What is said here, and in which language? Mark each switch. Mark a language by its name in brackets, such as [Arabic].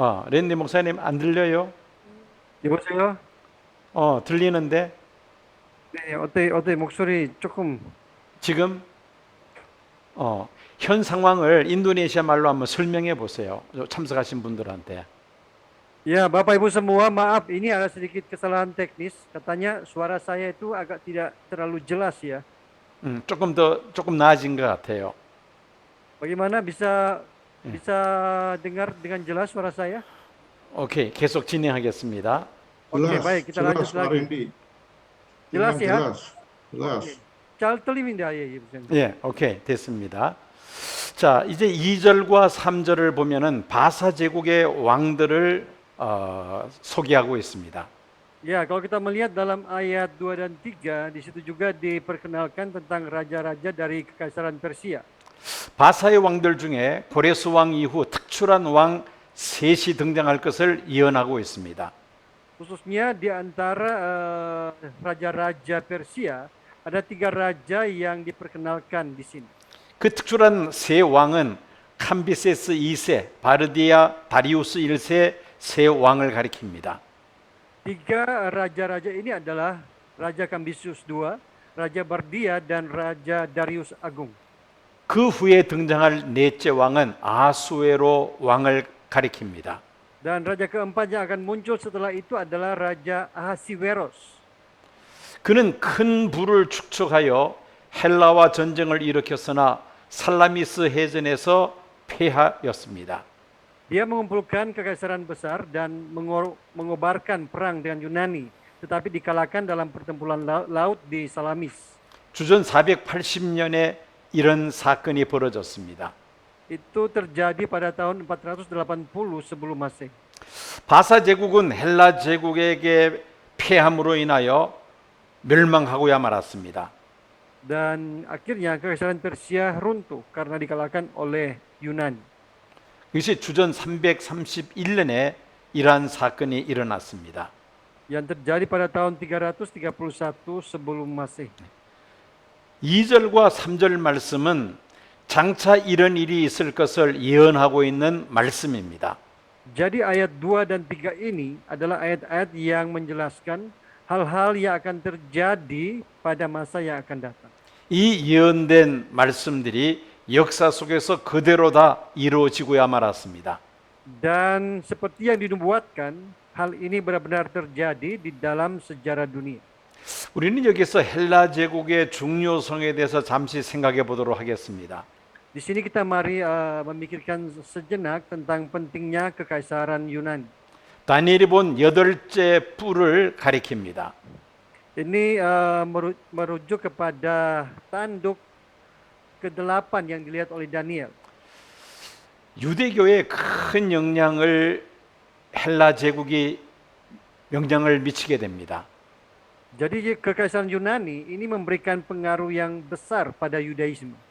[Korean] 랜디 목사님 안 들려요? 여보세요? 들리는데 네, 어때 목소리 조금 지금 현 상황을 인도네시아 말로 한번 설명해 보세요. 참석하신 분들한테. [Indonesian] Ya, Bapak Ibu semua, maaf ini ada sedikit kesalahan teknis. Katanya suara saya itu agak tidak terlalu jelas ya. [Korean] 조금 나아진 것 같아요. [Indonesian] Bagaimana bisa dengar dengan jelas suara saya? [Korean] 오케이, 계속 진행하겠습니다. [Indonesian] Oke, Jelas, baik, kita jelas lanjut Pak lagi. Randy. Jelas ya? Jelas, jelas. [Korean] Oke. 잘 들립니다. 예, 예. 예, 오케이, 됐습니다. 자, 이제 2절과 3절을 보면은 바사 제국의 왕들을 소개하고 있습니다. [Indonesian] Ya, kalau kita melihat dalam ayat 2 dan 3, di situ juga diperkenalkan tentang raja-raja dari Kekaisaran Persia. [Korean] 바사의 왕들 중에 고레스 왕 이후 특출한 왕 셋이 등장할 것을 예언하고 있습니다. [Indonesian] Khususnya di antara raja-raja Persia, ada 3 raja yang diperkenalkan di sini. [Korean] 그 특출한 세 왕은 캄비세스 2세, 바르디아 다리우스 1세 세 왕을 가리킵니다. [Indonesian] 3 raja-raja ini adalah Raja Kambisius II, Raja Bardia, dan Raja Darius Agung. [Korean] 그 후에 등장할 넷째 왕은 아수에로 왕을 가리킵니다. [Indonesian] Dan raja keempat yang akan muncul setelah itu adalah Raja Ahasiweros. [Korean] 그는 큰 부를 축적하여 헬라와 전쟁을 일으켰으나 살라미스 해전에서 패하였습니다. [Indonesian] Dia mengumpulkan kekaisaran besar dan mengobarkan perang dengan Yunani, tetapi dikalahkan dalam pertempuran laut di Salamis. [Korean] 주전 480년에 이런 사건이 벌어졌습니다. [Indonesian] Itu terjadi pada tahun 480 sebelum Masehi. [Korean] 바사 제국은 헬라 제국에게 패함으로 인하여 멸망하고야 말았습니다. [Indonesian] Dan akhirnya kekaisaran Persia runtuh karena dikalahkan oleh Yunani. [Korean] 이것이 주전 331년에 이러한 사건이 일어났습니다. [Indonesian] Yang terjadi pada tahun 331 sebelum Masehi. [Korean] 2절과 3절 말씀은 장차 이런 일이 있을 것을 예언하고 있는 말씀입니다. [Indonesian] Jadi ayat 2 dan 3 ini adalah ayat-ayat yang menjelaskan hal-hal yang akan terjadi pada masa yang akan datang. [Korean] 이 예언된 말씀들이 역사 속에서 그대로 다 이루어지고야 말았습니다. [Indonesian] Dan seperti yang dinubuatkan, hal ini benar-benar terjadi di dalam sejarah dunia. [Korean] 우리는 여기서 헬라 제국의 중요성에 대해서 잠시 생각해 보도록 하겠습니다. [Indonesian] Di sini kita mari memikirkan sejenak tentang pentingnya kekaisaran Yunani. [Korean] 다니엘이 본 8째 뿔을 가리킵니다. [Indonesian] Ini merujuk kepada tanduk ke-8 yang dilihat oleh Daniel. [Korean] 유대교에 큰 영향을 헬라 제국이 영향을 미치게 됩니다. [Indonesian] Jadi kekaisaran Yunani ini memberikan pengaruh yang besar pada Yudaisme.